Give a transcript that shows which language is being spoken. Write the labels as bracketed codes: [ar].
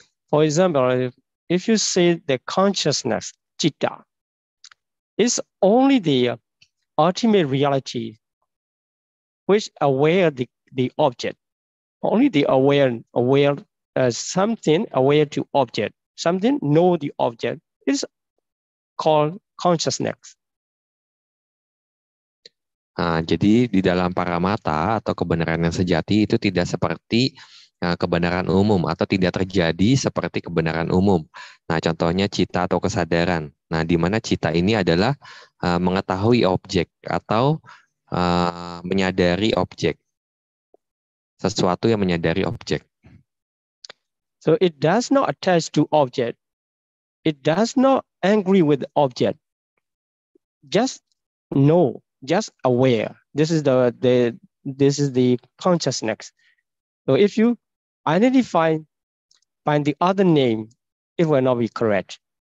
[en] For example, if you say the consciousness, citta, is only the ultimate reality which aware the object. Only the aware something aware to object. Something know the object is called consciousness. [id] Jadi di dalam paramata atau kebenaran yang sejati itu tidak seperti kebenaran umum atau tidak terjadi seperti kebenaran umum. Nah, contohnya cita atau kesadaran. Nah, di mana cita ini adalah mengetahui objek atau menyadari objek. Sesuatu yang menyadari objek. [en] So it does not attach to object. It does not agree with object. Just know, just aware. This is the consciousness. So if you identify by the other name, it will not be correct.